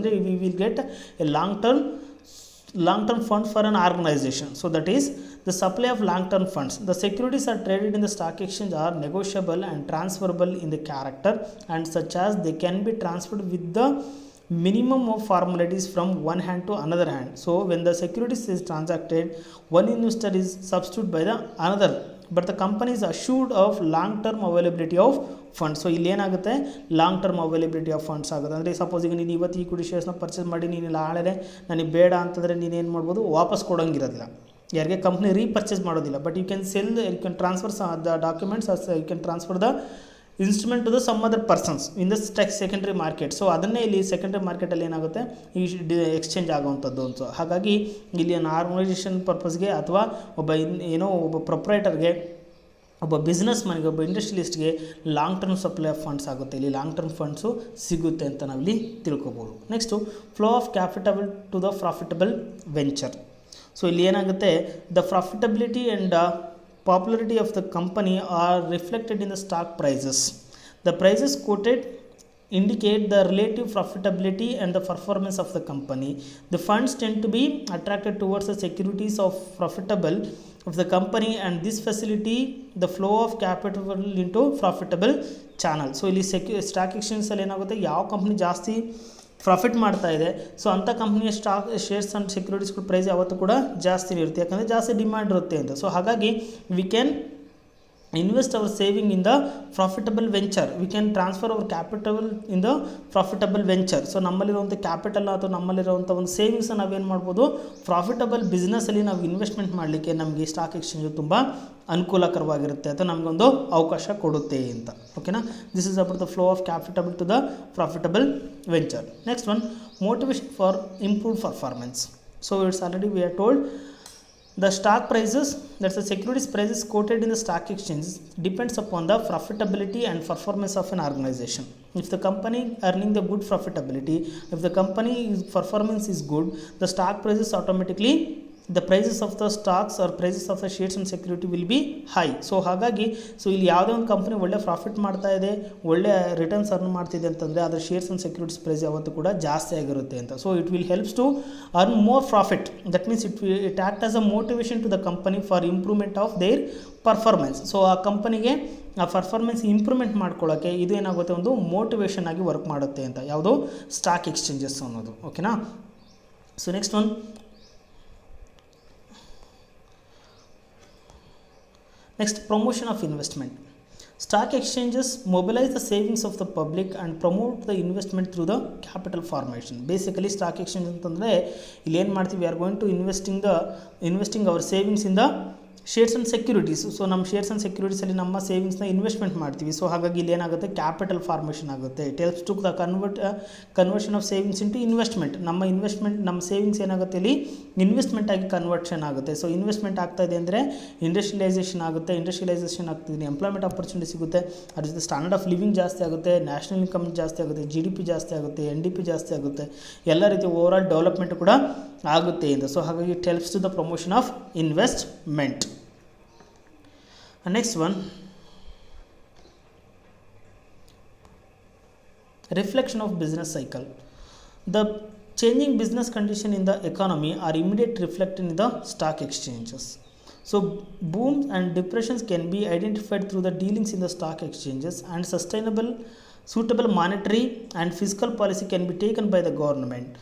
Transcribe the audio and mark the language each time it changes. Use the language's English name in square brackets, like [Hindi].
[English] ಅಂದರೆ we will get a long term fund for an organization. So that is the supply of long term funds. The securities are traded in the stock exchange are negotiable and transferable in the character and such as they can be transferred with the minimum of formalities from one hand to another hand. So when the securities is transacted, one investor is substituted by the another, but the company is assured of long term availability of funds. [Kannada] So ಇಲ್ಲಿ ಏನಾಗುತ್ತೆ, long term availability of funds ಆಗುತ್ತೆ. ಅಂದರೆ suppose ಈಗ ನೀನು ಇವತ್ತು equity ಶೇರ್ಸ್ನ purchase ಮಾಡಿ ನೀನು ನಾಳೆ ನನಗೆ ಬೇಡ ಅಂತಂದರೆ ನೀನೇನು ಮಾಡ್ಬೋದು, ವಾಪಸ್ ಕೊಡೋಂಗಿರೋದಿಲ್ಲ, ಯಾರಿಗೆ ಕಂಪ್ನಿ ರೀಪರ್ಚೇಸ್ ಮಾಡೋದಿಲ್ಲ. [English] But you can sell, you can transfer the documents, you can transfer the instrument to the some other persons in the secondary market. [Kannada] So ಅದನ್ನೇ ಇಲ್ಲಿ ಸೆಕೆಂಡ್ರಿ ಮಾರ್ಕೆಟಲ್ಲಿ ಏನಾಗುತ್ತೆ, ಈ ಎಕ್ಸ್ಚೇಂಜ್ ಆಗುವಂಥದ್ದು ಅಂತ. ಹಾಗಾಗಿ ಇಲ್ಲಿ ಒಂದು ಆರ್ಗನೈಸೇಷನ್ ಪರ್ಪಸ್ಗೆ ಅಥವಾ ಒಬ್ಬ ಪ್ರೊಪ್ರೈಟರ್ಗೆ, ಒಬ್ಬ ಬಿಸ್ನೆಸ್ ಮನ್ಗೆ, ಒಬ್ಬ ಇಂಡಸ್ಟ್ರಿಯಲಿಸ್ಟ್ಗೆ long term supply of funds ಆಗುತ್ತೆ. ಇಲ್ಲಿ ಲಾಂಗ್ ಟರ್ಮ್ ಫಂಡ್ಸು ಸಿಗುತ್ತೆ ಅಂತ ನಾವಿಲ್ಲಿ ತಿಳ್ಕೊಬೋದು. [English] Next flow of capital to the profitable venture. [Kannada] So ಇಲ್ಲಿ ಏನಾಗುತ್ತೆ, [English] The profitability and popularity of the company are reflected in the stock prices. The prices quoted indicate the relative profitability and the performance of the company. The funds tend to be attracted towards the securities of profitable of the company, and this facility the flow of capital into profitable channel. [Kannada] So ಇಲ್ಲಿ stock ಎಕ್ಸ್ಚೇಂಜಲ್ಲಿ ಏನಾಗುತ್ತೆ, ಯಾವ company ಜಾಸ್ತಿ profit ಮಾಡ್ತಾ ಇದೆ, so ಅಂಥ ಕಂಪ್ನಿಯ shares and ಸೆಕ್ಯೂರಿಟೀಸ್ಗಳ price ಯಾವತ್ತೂ ಕೂಡ ಜಾಸ್ತಿ ಇರುತ್ತೆ, ಯಾಕಂದರೆ ಜಾಸ್ತಿ ಡಿಮ್ಯಾಂಡ್ ಇರುತ್ತೆ ಅಂತ. ಸೊ ಹಾಗಾಗಿ [English] We can invest our saving in the profitable venture. We can transfer our capital in the profitable venture. [Kannada] So ನಮ್ಮಲ್ಲಿರುವಂಥ capital ಅಥವಾ ನಮ್ಮಲ್ಲಿರುವಂಥ ಒಂದು ಸೇವಿಂಗ್ಸ್ ನಾವೇನು ಮಾಡ್ಬೋದು, ಪ್ರಾಫಿಟಬಲ್ ಬಿಸ್ನೆಸ್ಸಲ್ಲಿ ನಾವು ಇನ್ವೆಸ್ಟ್ಮೆಂಟ್ ಮಾಡಲಿಕ್ಕೆ ನಮಗೆ ಸ್ಟಾಕ್ ಎಕ್ಸ್ಚೇಂಜು ತುಂಬ ಅನುಕೂಲಕರವಾಗಿರುತ್ತೆ ಅಥವಾ ನಮಗೊಂದು ಅವಕಾಶ ಕೊಡುತ್ತೆ ಅಂತ. [English] ಓಕೆನಾ, this is about the flow of capital to the profitable venture. Next one, motivation for improved performance. So it's already we are told the stock prices, that's the securities prices quoted in the stock exchanges, depends upon the profitability and performance of an organization. If the company earning the good profitability, if the company performance is good, the stock prices automatically, the prices of the stocks or prices of the shares and security will be high. [Kannada] So ಹಾಗಾಗಿ ಇಲ್ಲಿ ಯಾವುದೇ ಒಂದು company ಒಳ್ಳೆ profit ಮಾಡ್ತಾ ಇದೆ, ಒಳ್ಳೆ returns earn ಮಾಡ್ತಿದೆ ಅಂತಂದರೆ ಅದರ ಶೇರ್ಸ್ ಆ್ಯಂಡ್ ಸೆಕ್ಯೂರಿಟೀಸ್ ಪ್ರೈಸ್ ಯಾವತ್ತೂ ಕೂಡ ಜಾಸ್ತಿ ಆಗಿರುತ್ತೆ ಅಂತ. [English] So it will helps to earn more profit. That means it act as a motivation to the company for improvement of their performance. [Kannada] So ಆ ಕಂಪನಿಗೆ ಆ ಪರ್ಫಾರ್ಮೆನ್ಸ್ ಇಂಪ್ರೂವ್ಮೆಂಟ್ ಮಾಡ್ಕೊಳ್ಳೋಕ್ಕೆ ಇದು ಏನಾಗುತ್ತೆ, ಒಂದು ಮೋಟಿವೇಶನ್ ಆಗಿ ವರ್ಕ್ ಮಾಡುತ್ತೆ ಅಂತ, ಯಾವುದು ಸ್ಟಾಕ್ ಎಕ್ಸ್ಚೇಂಜಸ್ ಅನ್ನೋದು. ಓಕೆನಾ. [English] So next one, next, promotion of investment. Stock exchanges mobilize the savings of the public and promote the investment through the capital formation. Basically stock exchange [Kannada] ಅಂತಂದರೆ ಇಲ್ಲಿ ಏನು ಮಾಡ್ತೀವಿ, [English] we are going to investing our savings in the shares and securities. [Kannada] So ನಮ್ಮ shares and ಸೆಕ್ಯೂರಿಟೀಸಲ್ಲಿ ನಮ್ಮ ಸೇವಿಂಗ್ಸ್ನ investment ಮಾಡ್ತೀವಿ. So ಹಾಗಾಗಿ ಇಲ್ಲಿ ಏನಾಗುತ್ತೆ, ಕ್ಯಾಪಿಟಲ್ ಫಾರ್ಮೇಷನ್ ಆಗುತ್ತೆ. [English] It helps to the conversion of savings into investment. [Kannada] ನಮ್ಮ ಸೇವಿಂಗ್ಸ್ ಏನಾಗುತ್ತೆ, ಇಲ್ಲಿ ಇನ್ವೆಸ್ಟ್ಮೆಂಟ್ ಆಗಿ ಕನ್ವರ್ಷನ್ ಆಗುತ್ತೆ. ಸೊ ಇನ್ವೆಸ್ಟ್ಮೆಂಟ್ ಆಗ್ತಾ ಇದೆ ಅಂದರೆ ಇಂಡಸ್ಟ್ರಿಯಲೈಸೇಷನ್ ಆಗುತ್ತೆ. ಇಂಡಸ್ಟ್ರಿಯಲೈಸೇಷನ್ ಆಗ್ತಿದೆ, ಎಂಪ್ಲಾಯ್ಮೆಂಟ್ ಆಪರ್ಚುನಿಟಿ ಸಿಗುತ್ತೆ, ಅದ್ರ ಜೊತೆ ಸ್ಟ್ಯಾಂಡರ್ಡ್ ಆಫ್ ಲಿವಿಂಗ್ ಜಾಸ್ತಿ ಆಗುತ್ತೆ, ನ್ಯಾಷನಲ್ ಇನ್ಕಮ್ ಜಾಸ್ತಿ ಆಗುತ್ತೆ, GDP ಜಾಸ್ತಿ ಆಗುತ್ತೆ, NDP ಜಾಸ್ತಿ ಆಗುತ್ತೆ, ಎಲ್ಲ ರೀತಿಯ ಓವರ್ ಆಲ್ ಡೆವಲಪ್ಮೆಂಟ್ ಕೂಡ ಆಗುತ್ತೆ ಅಂತ. ಸೊ ಹಾಗಾಗಿ [English] It helps to the promotion of investment. Next one, reflection of business cycle. The changing business condition in the economy are immediately reflected in the stock exchanges. So booms and depressions can be identified through the dealings in the stock exchanges, and suitable monetary and fiscal policy can be taken by the government.